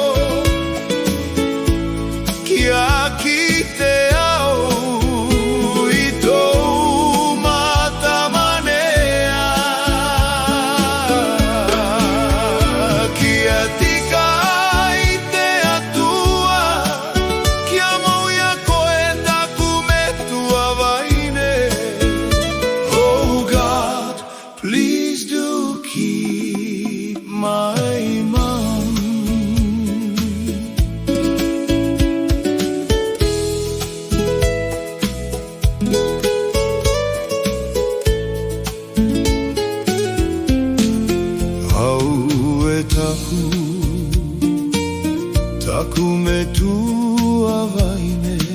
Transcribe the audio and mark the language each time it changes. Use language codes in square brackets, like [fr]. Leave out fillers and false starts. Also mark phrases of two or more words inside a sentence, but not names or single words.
[rar] kia kite au I tou mata manea, kia tika I te atua, kia mauia koe taku me tua vaine. [en] Oh God, please do keep my mom. [rar] Au e taku me tua vaine,